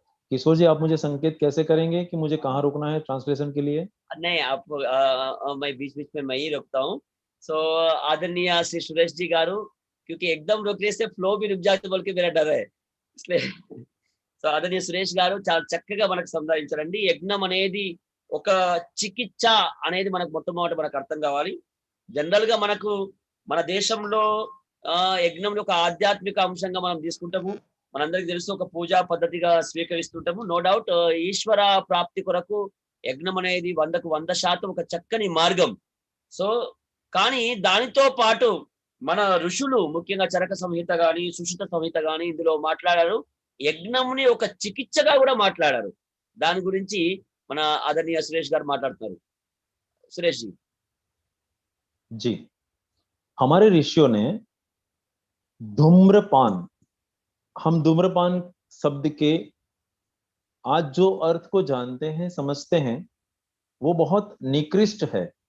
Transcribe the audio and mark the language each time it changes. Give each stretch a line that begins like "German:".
Hindi: किशोर जी, आप मुझे संकेत कैसे करेंगे कि मुझे कहाँ रुकना है ट्रांसलेशन के लिए? नहीं, आप मैं बीच बीच में मैं ही रुकता हूँ। सो आदरणीय श्री सुरेश जी गारू, क्योंकि एकदम रुकने से फ्लो भी रुक जाते बोल के मेरा डर है, इसलिए
Telugu: సో ఆదరణీయ సురేష్ గారు చాలా చక్కగా మనకు సంధానించారండి. యజ్ఞం అనేది ఒక చికిత్స అనేది మనకు మొట్టమొదట మనకు అర్థం కావాలి. జనరల్ గా మనకు మన దేశంలో యజ్ఞం ఒక ఆధ్యాత్మిక అంశంగా మనం తీసుకుంటాము. మనందరికీ తెలుసు, ఒక పూజా పద్ధతిగా స్వీకరిస్తుంటాము.
English: no doubt
Telugu: ఈశ్వర ప్రాప్తి కొరకు యజ్ఞం అనేది 100కు 100% ఒక చక్కని మార్గం. సో కానీ దానితో పాటు మన ఋషులు ముఖ్యంగా చరక సంహిత గాని, సుషిత సంహిత గాని ఇందులో మాట్లాడారు. యజ్ఞంని ఒక చికిత్సగా కూడా మాట్లాడారు. దాని గురించి మన ఆదరణీయ సురేష్ గారు మాట్లాడుతున్నారు.
Hindi: సురేష్ जी। जी, हमारे ऋषियों ने धूम्रपान, हम धूम्रपान शब्द के आज जो अर्थ को जानते हैं, समझते हैं, वो बहुत निकृष्ट है।